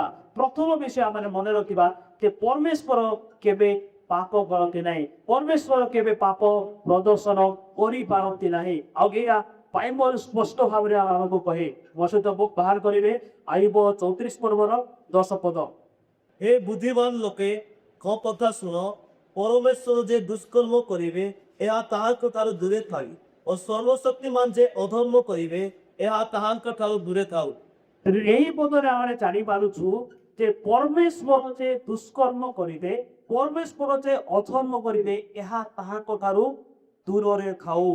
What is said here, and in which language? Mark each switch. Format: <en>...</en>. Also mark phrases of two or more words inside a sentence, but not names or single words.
<or>ପ୍ରଥମ ବିଷୟ ଆମେ ମନେ ରଖିବା ଯେ ପରମେଶ୍ୱର କେବେ ପାପ କରନ୍ତି ନାହିଁ, ପରମେଶ୍ୱର କେବେ ପାପ ପ୍ରଦର୍ଶନ କରିପାରନ୍ତି ନାହିଁ। ଆଉ ଏଇଆ ବାଇବଲ ସ୍ପଷ୍ଟ ଭାବରେ ଆମକୁ କହେ। ମୋ ସହିତ ବୁକ୍ ବାହାର କରିବେ, ଆଇବ 34 ପର୍ବର 10 ପଦ। ହେ ବୁଦ୍ଧିମାନ ଲୋକେ କୌ କଥା ଶୁଣ, ପରମେଶ୍ୱର ଯେ ଦୁଷ୍କର୍ମ କରିବେ ଏହା ତାହାଙ୍କ ଠାରୁ ଦୂରେ ଥାଇ ଓ ସର୍ବଶକ୍ତିମାନ ଯେ ଅଧର୍ମ କରିବେ ଏହା ତାହାଙ୍କ ଠାରୁ ଦୂରେ ଥାଉ। ଏହି ପଦରେ ଆମେ ଜାଣିପାରୁଛୁ ଯେ ପରମେଶ୍ୱର ଯେ ଦୁଷ୍କର୍ମ କରିବେ, ପରମେଶ୍ୱର ଯେ ଅଧର୍ମ କରିବେ, ଏହା ତାହାଙ୍କ ଠାରୁ ଦୂରରେ ଥାଉ।</or>